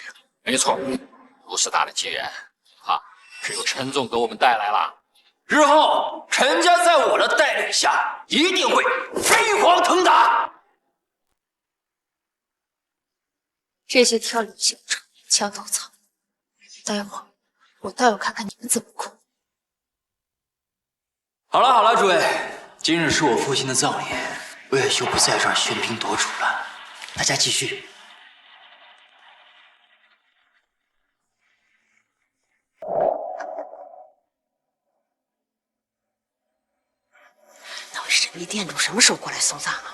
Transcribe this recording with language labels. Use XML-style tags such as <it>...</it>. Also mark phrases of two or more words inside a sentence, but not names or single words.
<zh>沒錯，如此大的機緣，啊，只有陳總給我們帶來了。日後陳家在我的帶領下，一定會飛黃騰達。這些挑理小者牆頭草，待會兒我倒要看看你們怎麼哭。好了好了，諸位，今日是我父親的葬禮，我也就不在這兒喧賓奪主了，大家繼續。那位神秘店主什麼時候過來送葬啊？</zh>